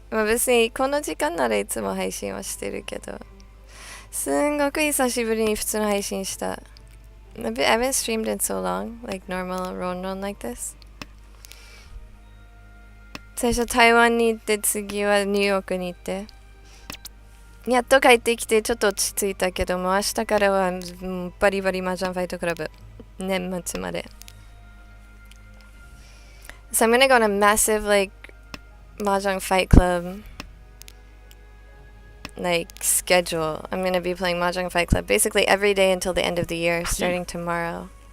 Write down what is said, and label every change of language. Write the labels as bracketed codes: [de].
[ja] まあ別にこの時間ならいつも配信はしてるけど、すんごく久しぶりに普通の配信した。 [en] I haven't streamed in so long, like normal RonRon like this. [ja] 最初台湾に行って次はニューヨークに行って。やっと帰ってきてちょっと落ち着いたけども、明日からはバリバリ麻雀ファイトクラブ。年末まで。 [en] So I'm gonna go on a massive like mahjong fight club like schedule. I'm gonna be playing mahjong fight club basically every day until the end of the year, starting tomorrow.